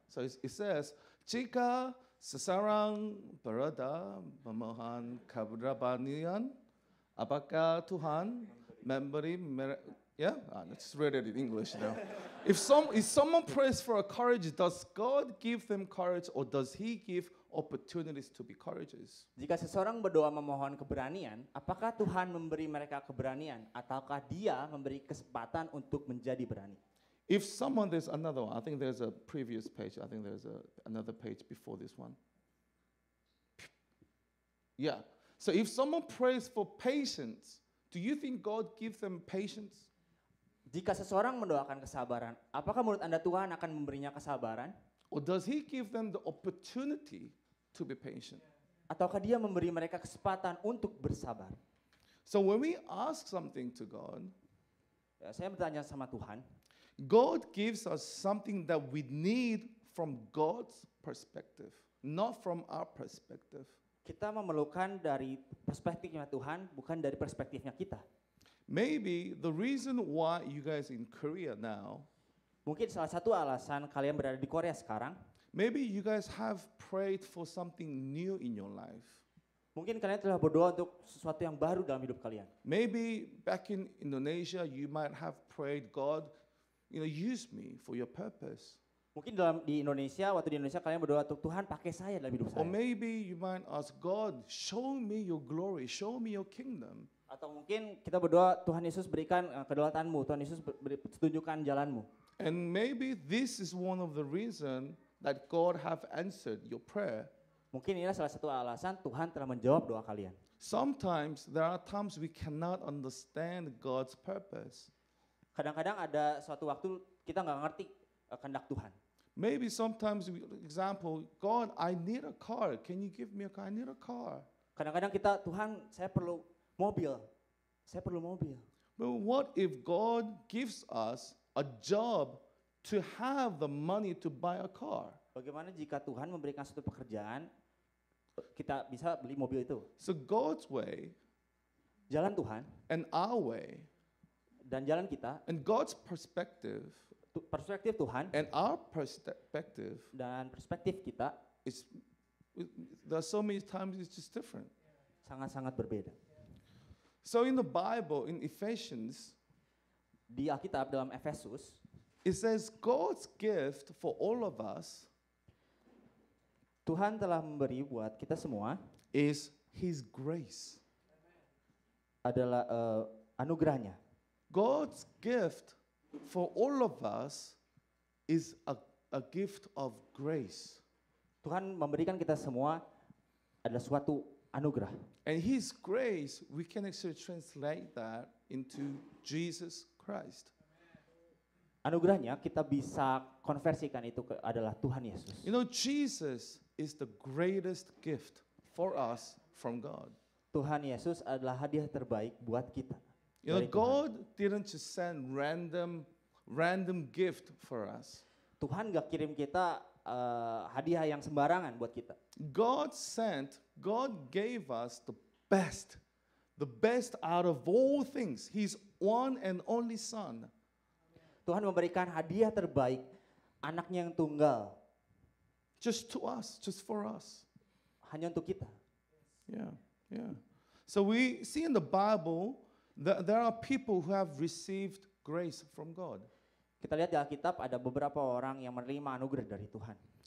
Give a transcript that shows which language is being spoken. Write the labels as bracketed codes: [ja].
[en] So it says, [id] jika seseorang berada memohon keberanian, apakah Tuhan memberi [en] yeah, let's read it in English now. If someone prays for a courage, does God give them courage or does He give opportunities to be courageous? [id] Jika seseorang berdoa memohon keberanian, apakah Tuhan memberi mereka keberanian ataukah Dia memberi kesempatan untuk menjadi berani? [en] If someone, there's another one. I think there's a previous page. I think there's another page before this one. Yeah. So if someone prays for patience, do you think God gives them patience? [id] Jika seseorang mendoakan kesabaran, apakah menurut Anda Tuhan akan memberinya kesabaran? [en] Or does He give them the opportunity to be patient? [id] Ataukah Dia memberi mereka kesempatan untuk bersabar? [en] So when we ask something to God, [id] Ya, saya bertanya sama Tuhan, [en] God gives us something that we need from God's perspective, not from our perspective. [id] kita memerlukan dari perspektifnya Tuhan, bukan dari perspektifnya kita. [en] Maybe the reason why you guys in Korea now, [id] Mungkin salah satu alasan kalian berada di Korea sekarang, [en] maybe you guys have prayed for something new in your life. [id] mungkin kalian telah berdoa untuk sesuatu yang baru dalam hidup kalian. [en] Maybe back in Indonesia, you might have prayed, God, use me for your purpose. [id] Mungkin di Indonesia, waktu di Indonesia kalian berdoa untuk Tuhan pakai saya dalam hidup [en] Or [id] saya. [en] maybe you might ask, God, show me your glory, show me your kingdom. [id] Atau mungkin kita berdoa, Tuhan Yesus berikan kedaulatanmu, Tuhan Yesus tunjukkan jalanmu. [en] And maybe this is one of the reasons that God have answered your prayer. [id] Mungkin inilah salah satu alasan Tuhan telah menjawab doa kalian. [en] Sometimes there are times we cannot understand God's purpose. [id] Kadang-kadang ada suatu waktu kita nggak ngerti kehendak Tuhan. [en] Maybe sometimes, example, God, I need a car. Can you give me a car? I need a car. [id] Kadang-kadang kita, Tuhan saya perlu mobil, saya perlu mobil. [en] But what if God gives us a job to have the money to buy a car? [id] Bagaimana jika Tuhan memberikan suatu pekerjaan, kita bisa beli mobil itu? [en] So God's way [id] Jalan Tuhan [en] and our way [id] dan jalan kita, [en] and God's perspective [id] perspektif Tuhan [en] and our perspective [id] dan perspektif kita [en] is, there are so many times it's just different. [id] sangat-sangat berbeda. [en] So in the Bible, in Ephesians, [id] Di Alkitab dalam Efesus, [en] it says God's gift for all of us [id] Tuhan telah memberi buat kita semua [en] is His grace. [id] adalah anugerahnya. [en] God's gift for all of us is a gift of grace. [id] Tuhan memberikan kita semua adalah suatu anugerah. [en] And His grace, we can actually translate that into Jesus Christ. [id] Anugerahnya kita bisa konversikan itu adalah Tuhan Yesus. [en] Jesus is the greatest gift for us from God. [id] Tuhan Yesus adalah hadiah terbaik buat kita. dari Tuhan. [en] God didn't just send random gift for us. [id] Tuhan gak kirim kita hadiah yang sembarangan buat kita. [en] God gave us the best out of all things. His one and only Son. [id] Tuhan memberikan hadiah terbaik, anaknya yang tunggal, [en] Just to us, just for us. [id] hanya untuk kita. [en] Yeah. So we see in the Bible that there are people who have received grace from God. [id] Kita lihat di Alkitab ada beberapa orang yang menerima anugerah dari Tuhan.